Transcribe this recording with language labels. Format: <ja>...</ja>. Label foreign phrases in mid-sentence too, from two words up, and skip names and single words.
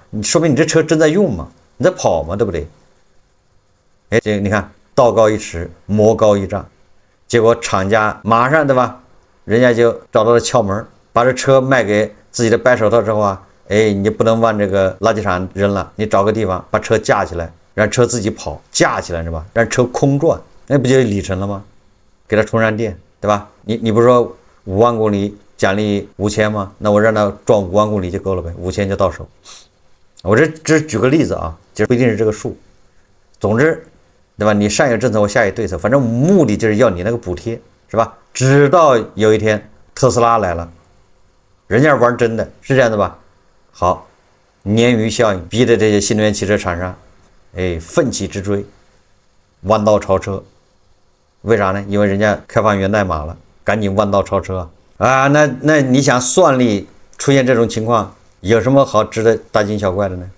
<zh>你說明你這車真在用嘛，你在跑嘛，對不對？哎，這個你看道高一尺，魔高一丈， 結果廠家馬上，對吧？人家就找到了竅門，把這車賣給自己的白手套之後啊，哎，你不能往這個垃圾場扔了，你找個地方把車架起來，讓車自己跑，架起来是吧？讓車空轉，那不就是里程了嗎？給他充上電，对吧？你不是說5萬公里獎勵5000嗎？那我讓他撞5萬公里就夠了唄，5000就到手。我這只舉個例子啊，就不一定是這個數。總之，對吧？你上有政策，我下有对策，反正目的就是要你那個補貼，是吧？直到有一天特斯拉來了，人家玩真的，是這樣的吧？好，鯰魚效應逼得這些新能源汽車廠商，哎，奮起直追，彎道超車。為啥呢？因為人家開放源代碼了，趕緊彎道超車啊！那你想算力出現這種情況，有什麼好值得大驚小怪的呢？</zh>